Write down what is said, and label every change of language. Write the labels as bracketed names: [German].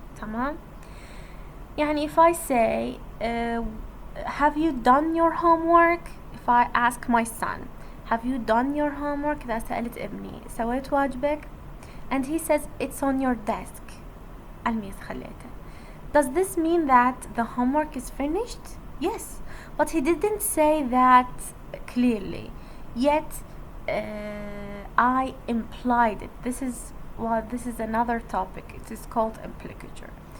[Arabic] تمام؟ يعني [English] if I say have you done your homework? If I ask my son, have you done your homework? [Arabic] إذا سألت ابني سويت واجبك? [English] And he says it's on your desk. [Arabic] الميز خليته. [English] Does this mean that the homework is finished? Yes, but he didn't say that clearly. Yet I implied it. This is another topic. It is called implicature.